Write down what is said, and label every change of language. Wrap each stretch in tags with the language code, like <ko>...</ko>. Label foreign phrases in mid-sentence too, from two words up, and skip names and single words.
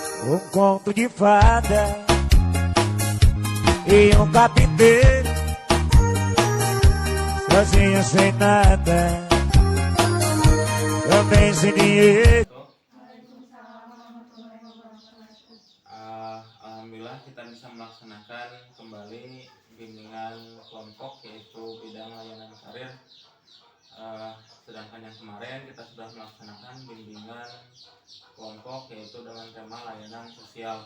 <pt>um conto de fada e um carpinteiro sozinho sem nada, também sem dinheiro.</pt> <id>Alhamdulillah kita bisa melaksanakan kembali bimbingan kelompok yaitu bidang layanan karir. Sedangkan yang kemarin kita sudah melaksanakan bimbingan kelompok yaitu dengan tema layanan sosial.</id>